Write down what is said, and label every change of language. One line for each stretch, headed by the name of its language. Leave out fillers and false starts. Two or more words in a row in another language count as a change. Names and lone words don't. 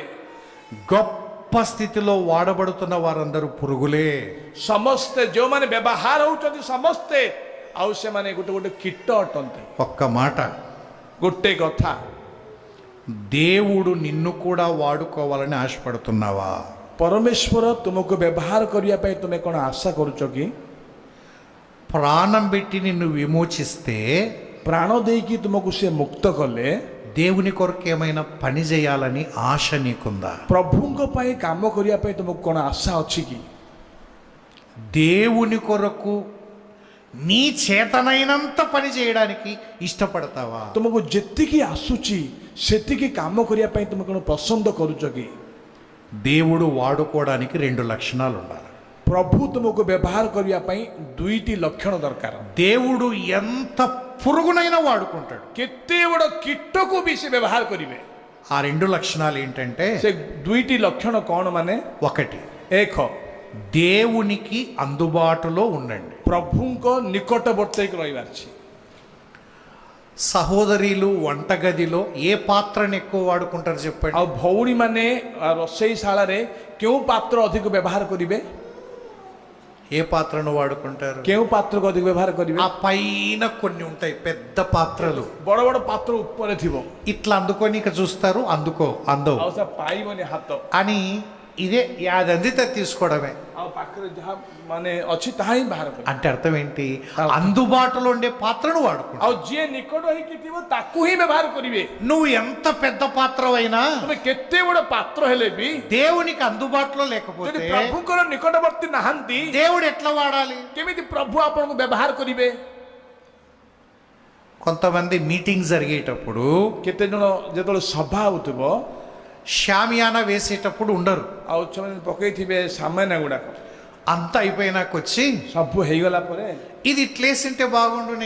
Telugu: గొప్ప స్థితిలో వాడబడుతున్న వారందరూ పురుగులే.
Odia: ସମସ୍ତେ ଯେଉଁମାନେ ବ୍ୟବହାର ହଉଛନ୍ତି ସମସ୍ତେ ଆଉ ସେମାନେ ଗୋଟେ ଗୋଟେ କୀଟ ଅଟନ୍ତି।
Telugu: ఒక్క మాట,
Odia: ଗୋଟେ କଥା,
Telugu: దేవుడు నిన్ను కూడా వాడుకోవాలని ఆశపడుతున్నావా?
Odia: ପରମେଶ୍ୱର ତୁମକୁ ବ୍ୟବହାର କରିବା ପାଇଁ ତୁମେ କ'ଣ ଆଶା କରୁଛ କି?
Telugu: ప్రాణం పెట్టి నిన్ను విమోచిస్తే,
Odia: ପ୍ରାଣ ଦେଇକି ତୁମକୁ ସେ ମୁକ୍ତ କଲେ,
Telugu: దేవుని కొరకు ఏమైనా పని చేయాలని ఆశ నీకుందా?
Odia: ପ୍ରଭୁଙ୍କ ପାଇଁ କାମ କରିବା ପାଇଁ ତୁମକୁ କ'ଣ ଆଶା ଅଛି କି?
Telugu: దేవుని కొరకు నీ చేతనైనంత పని చేయడానికి ఇష్టపడతావా?
Odia: ତୁମକୁ ଯେତିକି ଆସୁଛି ସେତିକି କାମ କରିବା ପାଇଁ ତୁମେ କ'ଣ ପସନ୍ଦ କରୁଛ କି?
Telugu: దేవుడు వాడుకోవడానికి 2 లక్షణాలు ఉండాలి.
Odia: ପ୍ରଭୁ ତୁମକୁ ବ୍ୟବହାର କରିବା ପାଇଁ 2ଟି ଲକ୍ଷଣ ଦରକାର।
Telugu: దేవుడు ఎంత పురుగునైనా వాడుకుంటాడు.
Odia: କେତେ ବଡ଼ କୀଟକୁ ବି ସେ ବ୍ୟବହାର କରିବେ।
Telugu: ఆ 2 లక్షణాలు ఏంటంటే,
Odia: ସେ 2ଟି ଲକ୍ଷଣ କ'ଣ ମାନେ?
Telugu: ఒకటి,
Odia: 1
Telugu: దేవునికి అందుబాటులో ఉండండి.
Odia: ପ୍ରଭୁଙ୍କ ନିକଟବର୍ତ୍ତୀ ରହିବାର ଅଛି।
Telugu: సహోదరులు వంటగదిలో ఏ పాత్రను ఎక్కువ వాడుకుంటారు చెప్పండి?
Odia: ଆଉ ଭଉଣୀମାନେ ରୋଷେଇଶାଳାରେ କେଉଁ ପାତ୍ର ଅଧିକ ବ୍ୟବହାର କରିବେ?
Telugu: ఏ పాత్రను వాడుకుంటారు?
Odia: କେଉଁ ପାତ୍ରକୁ ଅଧିକ ବ୍ୟବହାର କରିବେ?
Telugu: ఆ పైన కొన్ని ఉంటాయి పెద్ద పాత్రలు,
Odia: ବଡ଼ ବଡ଼ ପାତ୍ର ଉପରେ ଥିବ,
Telugu: ఇట్లా అందుకొని ఇక చూస్తారు, అందవు
Odia: ଆଉ ସେ ପାଇବନି ହାତ,
Telugu: అని ఇదే అది అందితే తీసుకోవడమే.
Odia: ଆଉ ପାଖରେ ଯାହା ମାନେ ଅଛି ତାହା ହିଁ ବାହାର କରିବେ।
Telugu: అంటే అర్థం ఏంటి? అందుబాటులో ఉండే పాత్రను వాడుకుంటావు.
Odia: ଆଉ ଯିଏ ନିକଟ ହେଇକି ଥିବ ତାକୁ ହିଁ ବ୍ୟବହାର କରିବେ।
Telugu: నువ్వు ఎంత పెద్ద పాత్రవైనా
Odia: ତମେ କେତେ ବଡ଼ ପାତ୍ର ହେଲେ ବି
Telugu: దేవునికి అందుబాటులో
Odia: ଯଦି
Telugu: లేకపోతే
Odia: ପ୍ରଭୁଙ୍କର ନିକଟବର୍ତ୍ତୀ ନାହାନ୍ତି
Telugu: దేవుడు ఎట్లా వాడాలి?
Odia: କେମିତି ପ୍ରଭୁ ଆପଣଙ୍କୁ ବ୍ୟବହାର କରିବେ?
Telugu: కొంతమంది మీటింగ్ జరిగేటప్పుడు
Odia: କେତେ ଜଣ ଯେତେବେଳେ ସଭା ହଉଥିବ
Telugu: షామియానా వేసేటప్పుడు ఉండరు.
Odia: ଆଉ ସେମାନେ ପକେଇଥିବେ ସାମାନା ଗୁଡାକ,
Telugu: అంత అయిపోయినాక వచ్చి
Odia: ସବୁ ହେଇଗଲା ପରେ
Telugu: ఇది ఇట్లేసింటే బాగుండునే,